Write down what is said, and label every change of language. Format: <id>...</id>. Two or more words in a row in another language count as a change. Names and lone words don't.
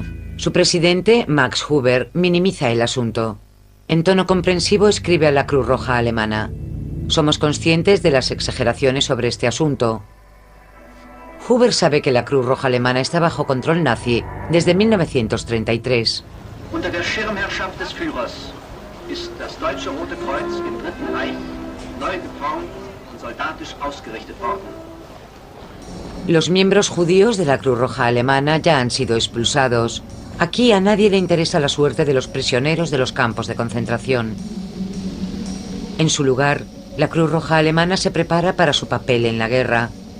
<es>Su presidente, Max Huber, minimiza el asunto. En tono comprensivo escribe a la Cruz Roja alemana: somos conscientes de las exageraciones sobre este asunto. Huber sabe que la Cruz Roja alemana está bajo control nazi desde 1933.</es> <de>Unter der Schirmherrschaft des Führers ist das Deutsche Rote Kreuz im Dritten Reich neu geformt und soldatisch ausgerichtet worden.</de> <es>Los miembros judíos de la Cruz Roja alemana ya han sido expulsados. Aquí a nadie le interesa la suerte de los prisioneros de los campos de concentración. En su lugar, la Cruz Roja alemana se prepara para su papel en la guerra.</es>